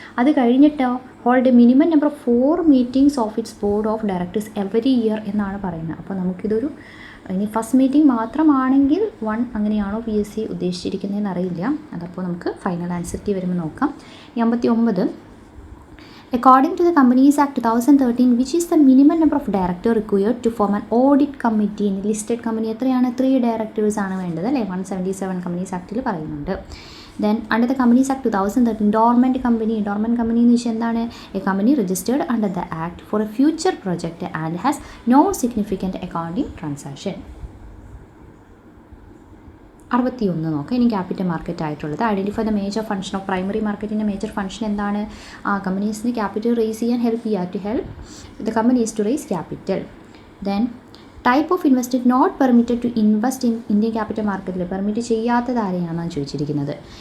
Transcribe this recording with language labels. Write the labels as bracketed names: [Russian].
[Malayalam] അത് കഴിഞ്ഞിട്ടോ [English] hold minimum number of 4 meetings of its board of directors every year [Malayalam] എന്നാണ് പറയുന്നത്. അപ്പോൾ നമുക്കിതൊരു ഇനി ഫസ്റ്റ് മീറ്റിംഗ് മാത്രമാണെങ്കിൽ 1 അങ്ങനെയാണോ PSC ഉദ്ദേശിച്ചിരിക്കുന്നതെന്ന് അറിയില്ല. അതപ്പോൾ നമുക്ക് ഫൈനൽ ആൻസർ കീ വരുമ്പോൾ നോക്കാം. 59. [English] According to the Companies Act 2013, which is the minimum number of directors required to form an audit committee in listed company? [Malayalam] എത്രയാണ്? 3 directors ആണ് വേണ്ടത് അല്ലേ. 177 Companies Actൽ പറയുന്നുണ്ട്. [English] Then under the Companies Act 2013, dormant company [Malayalam] എന്ന് വെച്ചാൽ എന്താണ്? [English] A company registered under the act for a future project and has no significant accounting transaction. [Malayalam] 61 നോക്കാം. ഇനി ക്യാപിറ്റൽ മാർക്കറ്റ് ആയിട്ടുള്ളത് [English] identify the major function of primary [Malayalam] മാർക്കറ്റിൻ്റെ major function എന്താണ്? കമ്പനീസിന് capital raise ചെയ്യാൻ help ചെയ്യുക, [English] To help the companies to raise capital. Then type of investor not permitted to invest in Indian capital മാർക്കറ്റിൽ [Malayalam] permit ചെയ്യാത്തത് ആരെയാണെന്നാണ് ചോദിച്ചിരിക്കുന്നത്.